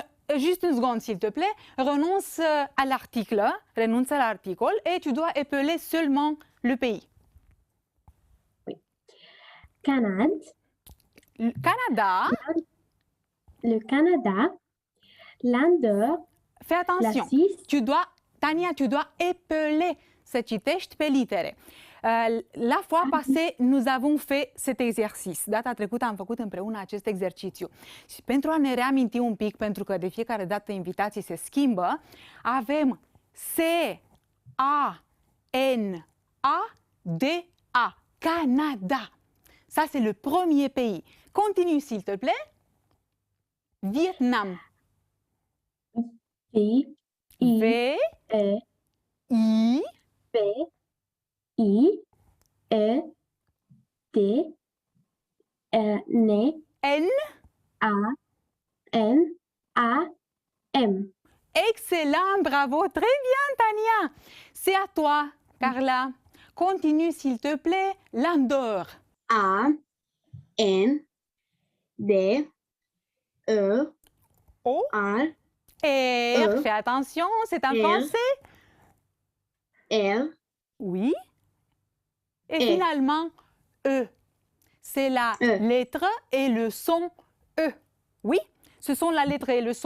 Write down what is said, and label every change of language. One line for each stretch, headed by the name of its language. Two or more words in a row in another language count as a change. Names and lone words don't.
French: Juste une seconde, s'il te plaît. Renonce à l'article, renonce à l'article et tu dois épeler seulement le pays. Canada. Le Canada, Le Canada. L'Inde. fais La attention. Suisse. Tania, tu dois épeler.
Romanian: Să citești pe litere.
French: La fois passée, nous avons fait cet exercice.
Romanian: Data trecută am făcut împreună acest exercițiu. Și pentru a ne reaminti un pic, pentru că de fiecare dată invitații se schimbă, avem C-A-N-A-D-A.
French: Canada. Ça, c'est le premier pays. Continue, s'il te plaît. Vietnam. I. I. V-I. E. P. I. E. T. N. N. A. N. A. M. Excellent, bravo, très bien, Tania. C'est à toi, Carla. Continue, s'il te plaît, l'Andorre. A. N. D. E. O. R. R. Fais attention, c'est en R. français. R. Oui. Et E. finalement, E. C'est la E. lettre et le son E. Oui, Ce sont la lettre et le son